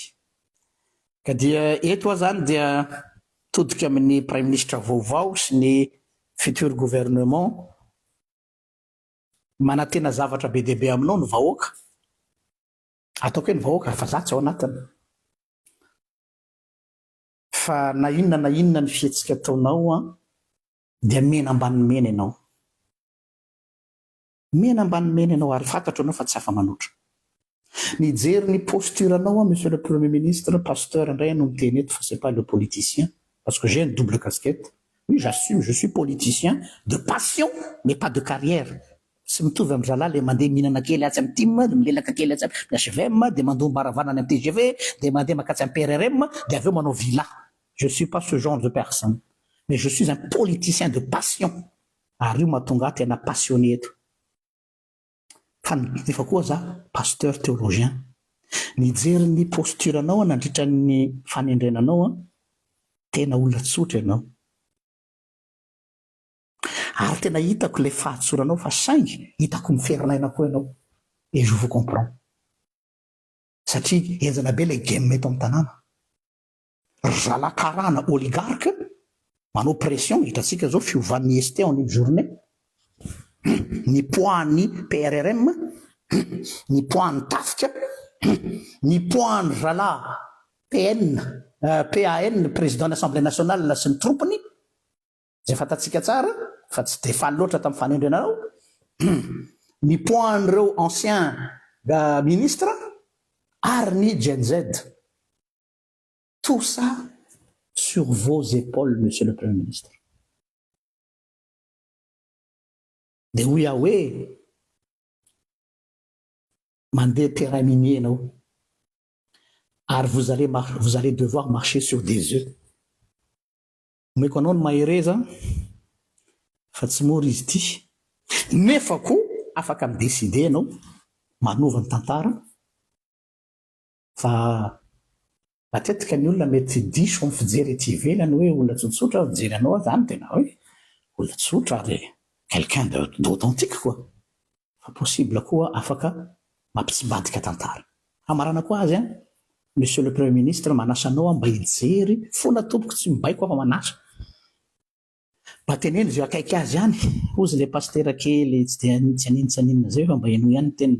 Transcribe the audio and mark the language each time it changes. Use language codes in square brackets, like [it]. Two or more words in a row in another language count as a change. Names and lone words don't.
[mg] Ka dia eto aho zany dia todika amin'ny [fr] prime ministre [mg] vaovao sy ny [fr] futur gouvernement [mg] manantena zavatra be deaibe aminao ny vahoaka, ataoko hoe ny vahoaka fa za tsy ao anatiny, fa na inona ny fihetsika ataonao dia mena ambany mena ianao, mena ambany mena ianao ary fantatro anao fa tsy afa manoatra. Nijery ny posturanao [fr] monsieur le premier ministre, [mg] pasteur indray no miteny eto fa [fr] c'est pas le politicien parce que j'ai une double casquette. Oui, j'assume, je suis politicien de passion mais pas de carrière. [mg] Tsy mitovy amin'ny zalahy le mandeha mihinana kely atsy amin'ny team, dia milelaka kely atsy amin'ny HVM, dia mandoa mbaravanana amin'ny TGV, dia mandeha makatsy amin'ny PRRM, dia aveo manao villa. [fr] Je ne suis pas ce genre de personne, mais je suis un politicien de passion. [mg] Ary io mahatonga tena passionné eto. Fa nefa koa za [fr] pasteur théologien. [mg] Nijery ny posturanao nandritra ny fanendrenanao, tena olona tsotra ianao. Ary tena hitako le fahatsoranao fa saingy hitako miferinaina koa ianao. [fr] Et je vous comprends. [mg] Satria enjana be le game eto amin'ny tanàna. Zalakarana oligarque manao pression, hitantsika zao fiovan'ny ST [fr] en une journée. [mg] Ny poids-ny PRRM, ny poids-ny Tafika, ny poids-ny zalahy PAN, [fr] président de l'Assemblée nationale [mg] sy ny trompony, zay fantatsika tsara, fa tsy de faly loatra tamin'ny fanendrenanao. Ny poids-n'ireo ancien ministre ary ny Gen Z. [fr] Tout ça sur vos épaules, monsieur le Premier ministre. [mg] De Yahweh, mandé [fr] terrain minier, [mg] ianao. [fr] Ary vous allez devoir marcher sur des œufs. Mais qu'on a une [mg] maïreza, fa tsy mora izy ty. Nefa koa afaka midécider ianao, manova ny tantara, fa matetika ny olona mety diso amin'ny fijery ety ivelany hoe olona tsotsotra mijery anao zany tena hoe olona tsotra ary [fr] quelqu'un d'authentique quoi. [mg] Fa possible koa afaka mampitsimbadika tantara. Hamarana koa azy [fr] monsieur le premier ministre [mg] manasa anao mba hijery fona tompoko tsy mibaiko afa manasa. Mba teneny zay akaiky azy ihany, ozy le pasteur kely tsy aninona zay fa mba eno ihany teniny.